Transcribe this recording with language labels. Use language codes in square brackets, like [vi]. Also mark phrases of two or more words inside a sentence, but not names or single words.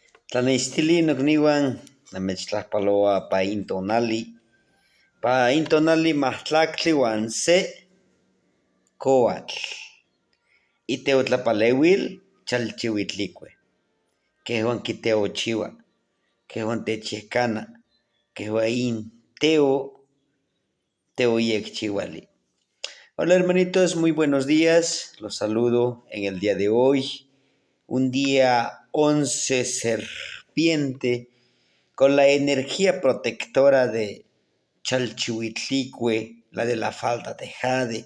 [nah] Tlanextili nokniuan namechtlajpaloa pa intonali mahtlactli uan se coatl. Iteotlapaleuil chalchihuitlicue. Quehuan quiteochiua. Quehuan techyehcana. Quehuan teoyecchiuali. [es] Hola hermanitos, muy buenos días. Los saludo en el día de hoy. Un día 11 serpiente con la energía protectora de Chalchihuitlicue, la de la falda de jade.